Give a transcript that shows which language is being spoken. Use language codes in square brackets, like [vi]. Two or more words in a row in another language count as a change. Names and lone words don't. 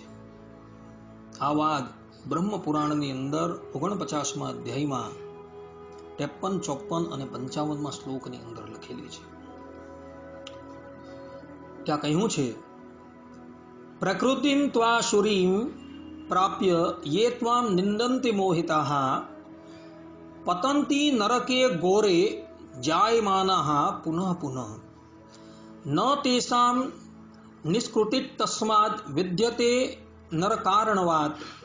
[gu] આ વાત બ્રહ્મ પુરાણની અંદર 49મા અધ્યાયમાં 53, 54 અને 55મા શ્લોકની અંદર લખેલી છે। ત્યાં કહ્યું છે [sa] પ્રકૃતિમ ત્વાશુરીમ प्राप्य ये त्वां निंदन्ति मोहिताः पतन्ति नरके घोरे जायमानाः पुनः पुनः न तेषां निष्कृति तस्मात् विद्यते नरकारणवात्